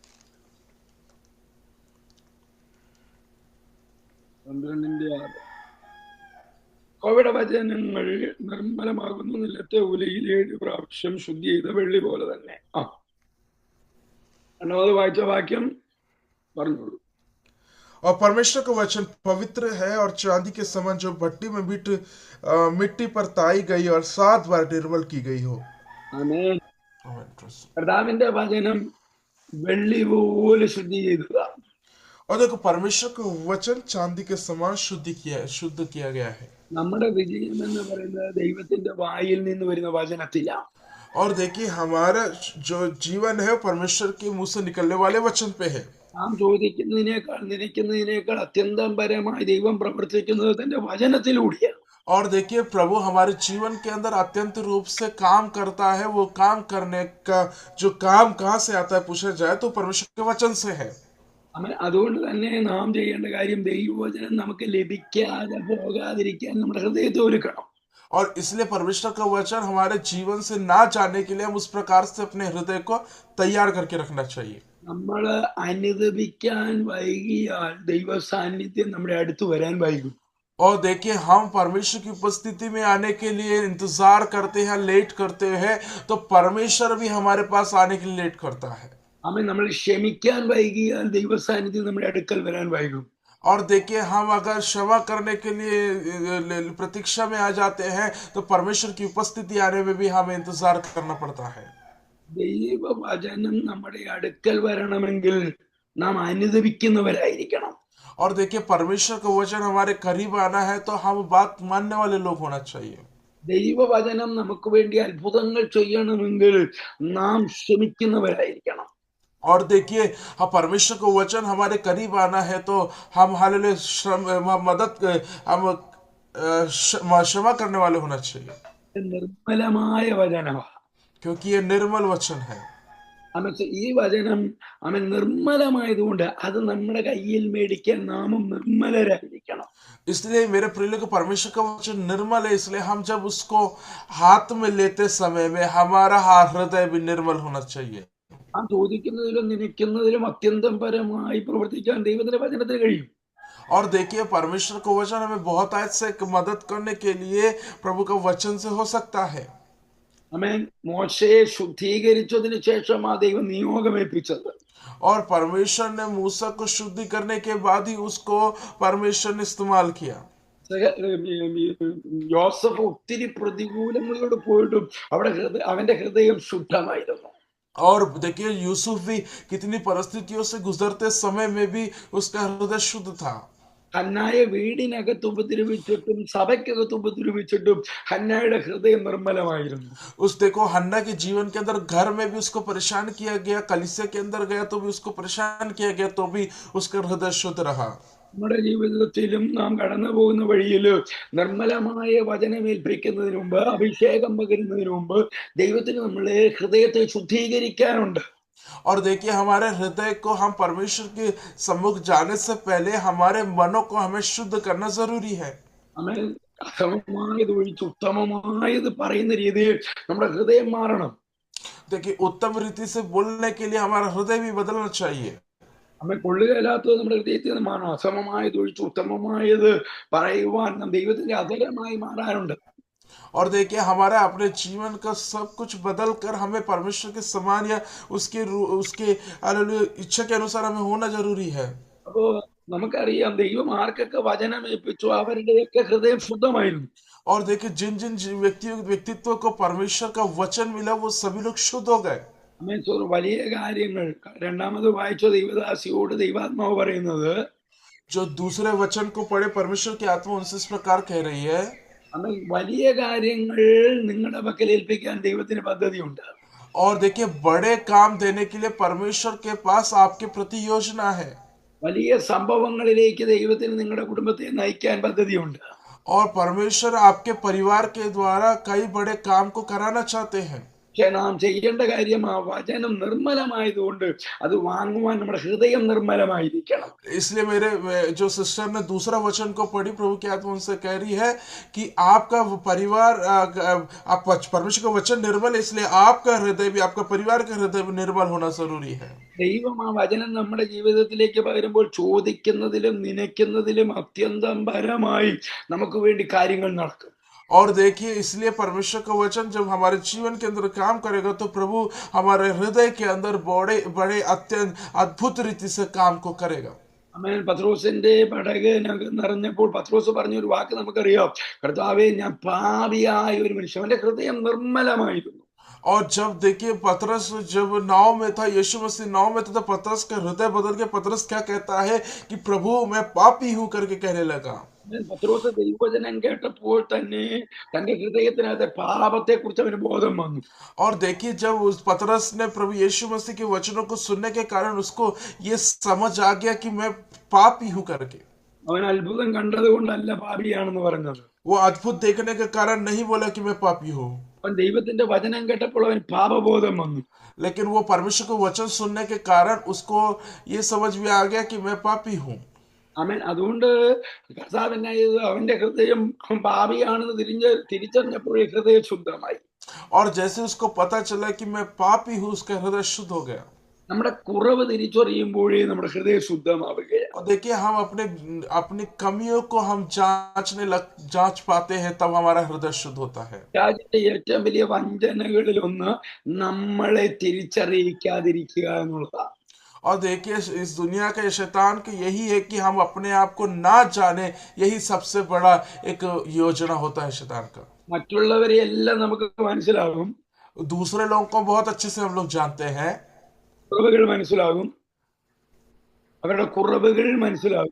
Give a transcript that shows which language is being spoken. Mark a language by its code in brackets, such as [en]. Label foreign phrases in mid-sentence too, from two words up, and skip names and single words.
[ml] 12:6. യഹോവയുടെ വചനങ്ങൾ നിർമ്മലമാകുന്നു, നിലത്തെ ഉലയിൽ 7 പ്രാവശ്യം ശുദ്ധി ചെയ്ത വെള്ളി പോലെ തന്നെ. രണ്ടാമത് വായിച്ച വാക്യം പറഞ്ഞോളൂ. [hi] और परमेश्वर का वचन पवित्र है और चांदी के समान, जो भट्टी में मिट्टी पर ताई गई और 7 बार निर्मल की गई हो। [ml] ആമേൻ. കർത്താവിന്റെ വചനം വെള്ളി പോലെ ശുദ്ധി ചെയ്തതാണ്. [hi] और देखो, परमेश्वर का वचन चांदी के समान शुद्ध किया गया है। [ml] നമ്മുടെ വിജയം എന്ന് പറയുന്നത് ദൈവത്തിന്റെ വായിൽ നിന്ന് വരുന്ന വചനത്തിലാണ്. [hi] और देखिए, हमारा जो जीवन है परमेश्वर के मुंह से निकलने वाले वचन पे है। [ml] നാം ചോദിക്കുന്നതിനേക്കാൾ നിனைക്കുന്നതിനേക്കാൾ അത്യന്തം പരമായി ദൈവം പ്രവർത്തിക്കുന്നത് തന്റെ വചനത്തിലൂടെയാണ്. [hi] और देखिए, प्रभु हमारे जीवन के अंदर अत्यंत रूप से काम करता है। वो काम करने का जो काम कहाँ से आता है पूछा जाए तो परमेश्वर के वचन से है। [ml] അതുകൊണ്ട് തന്നെ നാം ചെയ്യേണ്ട കാര്യം ദൈവവചനം നമുക്ക് ലഭിക്കാതെ പോകാതിരിക്കാൻ നമ്മുടെ ഹൃദയത്തെ ഒരുക്കണം. [hi] और इसलिए परमेश्वर का वचन हमारे जीवन से ना जाने के लिए हम उस प्रकार से अपने हृदय को तैयार करके रखना चाहिए। [ml] നമ്മൾ അനുദപിക്കാൻ വൈകിയാൽ ദൈവ സാന്നിധ്യം നമ്മുടെ അടുത്ത് വരാൻ വൈകും. [hi] और देखिए, हम परमेश्वर की उपस्थिति में आने के लिए इंतजार करते हैं, लेट करते हैं, तो परमेश्वर भी हमारे पास आने के लिए लेट करता है। [ml] हमें നമ്മൾ ക്ഷമിക്കാൻ വൈകിയാൽ ദൈവ സാന്നിധ്യം നമ്മുടെ അടുക്കൽ വരാൻ വൈകും. [hi] और देखिए, हम अगर क्षमा करने के लिए प्रतीक्षा में आ जाते हैं तो परमेश्वर की उपस्थिति आने में भी हमें इंतजार करना पड़ता है। [ml] ദൈവവചനം നമ്മുടെ അടുക്കൽ വരണമെങ്കിൽ നാം അനുദപിക്കുന്നവരായിരിക്കണം. [hi] और देखिए, परमेश्वर का वचन हमारे करीब आना है तो हम बात मानने वाले लोग होना चाहिए। [ml] ദൈവവചനം നമുക്ക് വേണ്ടി അത്ഭുതങ്ങൾ ചെയ്യണമെങ്കിൽ നാം ക്ഷമിക്കുന്നവരായിരിക്കണം. [hi] और देखिए, हम परमेश्वर को वचन हमारे करीब आना है तो हम क्षमा करने वाले होना चाहिए, [ml] നിർമ്മലമായ വചനമാണ്. [hi] क्योंकि ये निर्मल वचन है। [ml] ഈ വചനം നിർമ്മലമായതുകൊണ്ട് അത് നമ്മുടെ കയ്യിൽ മേടിക്കാൻ നാമും നിർമ്മലരായിരിക്കണം. [hi] इसलिए मेरे प्रिय लोगों, परमेश्वर का वचन निर्मल है, इसलिए हम जब उसको हाथ में लेते समय में हमारा हृदय भी निर्मल होना चाहिए। [ml] നാം ചോദിക്കുന്നതിലും നിனைക്കുന്നതിലും അത്യന്തം പരമായി പ്രവർത്തിക്കാൻ ദൈവത്തിന്റെ വചനത്തിന് കഴിയും. [hi] और देखिए, परमेश्वर का वचन हमें बहुत आयत से मदद करने के लिए प्रभु का वचन से हो सकता है। [ml] ആമേൻ. മോശയെ ശുദ്ധീകരിച്ചതിന് ശേഷം ആ ദൈവം നിയോഗമേൽപ്പിച്ചത്. [hi] और परमेश्वर ने मूसा को शुद्धि करने के बाद ही उसको परमेश्वर ने इस्तेमाल किया। [ml] യോസഫ് ഒത്തിരി പ്രതികൂലങ്ങളോട് പോയിട്ടും അവന്റെ ഹൃദയം ശുദ്ധമായിരുന്നു. [hi] और देखिए, यूसुफ भी कितनी परिस्थितियों से गुजरते समय में भी उसका हृदय शुद्ध था। [ml] ഹന്നായെ വീടിനകത്ത് ഉപദ്രവിച്ചിട്ടും സഭയ്ക്കകത്ത് ഉപദ്രവിച്ചിട്ടും ഹന്നായുടെ ഹൃദയം നിർമ്മലമായിരുന്നു. [hi] देखो, हन्ना के जीवन के अंदर घर में भी उसको परेशान किया गया, कलीसिया के अंदर गया तो भी उसको परेशान किया गया, तो भी उसका हृदय शुद्ध रहा। [ml] നമ്മുടെ ജീവിതത്തിലും നാം കടന്നു പോകുന്ന വഴിയിൽ നിർമ്മലമായ വചനമേൽപ്പിക്കുന്നതിന് മുമ്പ്, അഭിഷേകം പകരുന്നതിന് മുമ്പ് ദൈവത്തിന് നമ്മളെ ഹൃദയത്തെ ശുദ്ധീകരിക്കാനുണ്ട്. [hi] और देखिए हमारे हृदय को हम परमेश्वर के सम्मुख जाने से पहले हमारे मनों को हमें शुद्ध करना जरूरी है. [ml] നമ്മൾ അസമമായത് ഒഴിച്ച് ഉത്തമമായത് പറയുന്ന രീതിയിൽ നമ്മുടെ ഹൃദയം മാറണം. [hi] देखिए उत्तम रीति से बोलने के लिए हमारा हृदय भी बदलना चाहिए. [ml] നമ്മെ കൊള്ളുകയില്ലാത്തത് നമ്മുടെ ഹൃദയത്തിൽ നിന്ന് മാറണം. അസമമായത് ഒഴിച്ച് ഉത്തമമായത് പറയുവാൻ നാം ദൈവത്തിന്റെ അധരമായി മാറാനുണ്ട്. [hi] और देखिए हमारा अपने जीवन का सब कुछ बदल कर हमें परमेश्वर के समान या उसके इच्छा के अनुसार हमें होना जरूरी है. [ml] അപ്പോ നമുക്കറിയാം ദൈവം ആർക്കൊക്കെ വചനമേൽപ്പിച്ചു അവരുടെയൊക്കെ ഹൃദയം ശുദ്ധമായിരുന്നു. [hi] और देखिए जिन जिन व्यक्तित्व को परमेश्वर का वचन मिला वो सभी लोग शुद्ध हो गए. [ml] വലിയ കാര്യങ്ങൾ രണ്ടാമത് വായിച്ച ദൈവദാസിയോട് ദൈവാത്മാവ് പറയുന്നത്, [hi] जो दूसरे वचन को पढ़े परमेश्वर की आत्मा उनसे इस प्रकार कह रही है, [ml] വലിയ കാര്യങ്ങൾ നിങ്ങളുടെ പക്കൽ ഏൽപ്പിക്കാൻ ദൈവത്തിന് പദ്ധതിയുണ്ട്. [hi] और देखिए बड़े काम देने के लिए परमेश्वर के पास आपके प्रति योजना है. [ml] വലിയ സംഭവങ്ങളിലേക്ക് ദൈവത്തിന് നിങ്ങളുടെ കുടുംബത്തെ നയിക്കാൻ പദ്ധതിയുണ്ട്. [hi] और परमेश्वर आपके परिवार के द्वारा कई बड़े काम को कराना चाहते हैं. [ml] പക്ഷെ നാം ചെയ്യേണ്ട കാര്യം ആ വചനം നിർമ്മലമായതുകൊണ്ട് അത് വാങ്ങുവാൻ നമ്മുടെ ഹൃദയം നിർമ്മലമായിരിക്കണം. [hi] इसलिए मेरे जो सिस्टर ने दूसरा वचन को पढ़ी, प्रभु की आत्मा उनसे कह रही है कि आपका परिवार, आप परमेश्वर का वचन निर्मल, इसलिए आपका हृदय भी, आपका परिवार का हृदय भी निर्मल होना जरूरी है. [ml] ദൈവം ആ വചനം നമ്മുടെ ജീവിതത്തിലേക്ക് പകരുമ്പോൾ ചോദിക്കുന്നതിലും നനയ്ക്കുന്നതിലും അത്യന്തം പരമായി നമുക്ക് വേണ്ടി കാര്യങ്ങൾ നടക്കും. [hi] और देखिए इसलिए परमेश्वर का वचन जब हमारे जीवन के अंदर काम करेगा तो प्रभु हमारे हृदय के अंदर बड़े बड़े अत्यंत अद्भुत रीति से काम को करेगा. [ml] അമേൻ. പത്രോസിന്റെ പടക് നിറഞ്ഞപ്പോൾ പത്രോസ് പറഞ്ഞൊരു വാക്ക് നമുക്കറിയാം, കർത്താവേ ഞാൻ പാപിയായ ഒരു മനുഷ്യൻ. അവന്റെ ഹൃദയം നിർമ്മലമായിരുന്നു. [hi] और जब देखिए पतरस जब नाव में था, यीशु मसीह नाव में था, तो पतरस का हृदय बदल के पतरस क्या कहता है कि प्रभु मैं पापी हूं करके कहने लगा. [ml] പത്രോസ് ദൈവവചനം കേട്ടപ്പോൾ തന്നെ തന്റെ ഹൃദയത്തിനകത്ത് പാപത്തെ കുറിച്ച് അവന് ബോധം വന്നു. [hi] और देखिए जब उस पतरस ने प्रभु यीशु मसीह के वचनों को सुनने के कारण उसको ये समझ आ गया कि मैं पापी हूं करके. [ml] അവൻ അത്ഭുതം കണ്ടത് കൊണ്ടല്ല പാപിയാണെന്ന് പറഞ്ഞത്. [hi] वो अद्भुत देखने के कारण नहीं बोला कि मैं पापी हूं, [ml] അവൻ ദൈവത്തിന്റെ വചനം കേട്ടപ്പോൾ അവൻ പാപബോധം വന്നു. [hi] लेकिन वो परमेश्वर को वचन सुनने के कारण उसको ये समझ में आ गया कि मैं पापी हूं. [ml] അവൻ അതുകൊണ്ട് കർത്താവിനെ അവന്റെ ഹൃദയം പാപിയാണെന്ന് തിരിച്ചറിഞ്ഞപ്പോൾ ഹൃദയം ശുദ്ധമായി. [hi] और जैसे उसको पता चला कि मैं पापी हूं, उसका हृदय शुद्ध हो गया. [ml] നമ്മുടെ കുറവ് തിരിച്ചറിയുമ്പോഴേ നമ്മുടെ ഹൃദയം ശുദ്ധമാവുകയാണ്. [hi] और देखिए हम अपनी कमियों को हम जांच पाते हैं, तब हमारा हृदय शुद्ध होता है. [ml] രാജ്യത്തെ ഏറ്റവും വലിയ വഞ്ചനകളിൽ ഒന്ന് നമ്മളെ തിരിച്ചറിയിക്കാതിരിക്കുക എന്നുള്ളതാണ്. [hi] और देखिए इस दुनिया के शैतान की यही है कि हम अपने आप को ना जाने, यही सबसे बड़ा एक योजना होता है शैतान का. [ml] മറ്റുള്ളവരെ എല്ലാം നമുക്ക് മനസ്സിലാകും, [hi] दूसरे लोगों को बहुत अच्छे से हम लोग जानते हैं, [ml] കുറവുകൾ മനസ്സിലാകും, അവരുടെ കുറവുകൾ മനസ്സിലാകും,